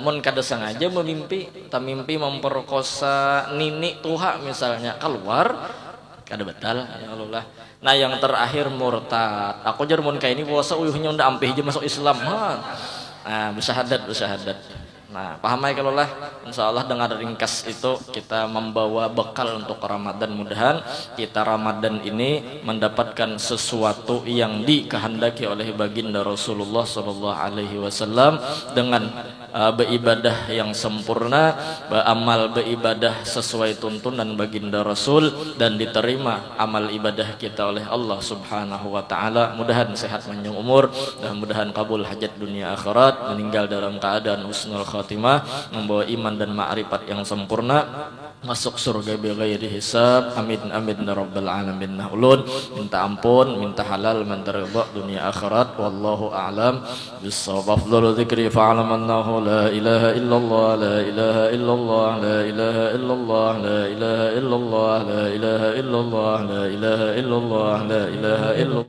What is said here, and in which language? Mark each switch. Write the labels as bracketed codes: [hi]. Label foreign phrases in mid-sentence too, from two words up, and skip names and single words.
[bjn] Mun kada sengaja mimpi memperkosa nini tuha misalnya keluar kada batal ya kalau lah. Nah, yang terakhir murtad. Aku jar mun kayak ini puasa uyuhnya udah ampih aja masuk Islam. [id] Nah, bersyahadat. Nah, paham ya kalau lah. Insyaallah dengan ringkas itu kita membawa bekal untuk Ramadan. Mudahan kita Ramadan ini mendapatkan sesuatu yang dikehendaki oleh baginda Rasulullah [ar] صلى الله عليه وسلم [id] dengan beribadah yang sempurna, beramal beribadah sesuai tuntunan baginda Rasul dan diterima amal ibadah kita oleh Allah [ar] سبحانه وتعالى. [id] Mudahan sehat panjang umur dan mudahan kabul hajat dunia akhirat, meninggal dalam keadaan [ar] حسن الخاتمة, [id] membawa iman dan ma'rifat yang sempurna, masuk surga [ar] بغير حساب. آمين يا رب العالمين. [bjn] Nah, ulun minta ampun, minta halal, minta ridha dunia akhirat. [ar] والله أعلم بالصواب. أفضل الذكر فاعلم أنه لا إله إلا الله لا إله إلا الله لا إله إلا الله لا إله إلا الله لا إله إلا الله لا إله إلا الله لا إله إلا الله.